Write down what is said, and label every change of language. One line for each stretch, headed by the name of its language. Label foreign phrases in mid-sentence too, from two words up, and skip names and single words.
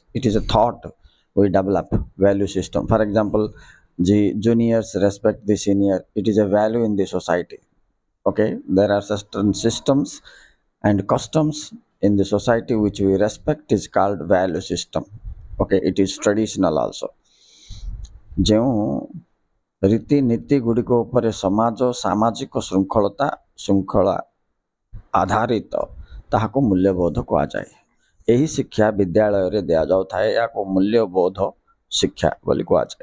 English: It is a thought we develop value system. For example, the juniors respect the senior. It is a value in the society. Okay, there are certain systems and customs in the society which we respect is called value system. Okay, it is traditional also.
Odia: ଯେଉଁ ରୀତିନୀତି ଗୁଡ଼ିକ ଉପରେ ସମାଜ ସାମାଜିକ ଶୃଙ୍ଖଳା ଆଧାରିତ ତାହାକୁ ମୂଲ୍ୟବୋଧ କୁହାଯାଏ। ଏହି ଶିକ୍ଷା ବିଦ୍ୟାଳୟରେ ଦିଆଯାଉଥାଏ, ଏହାକୁ ମୂଲ୍ୟବୋଧ ଶିକ୍ଷା ବୋଲି କୁହାଯାଏ।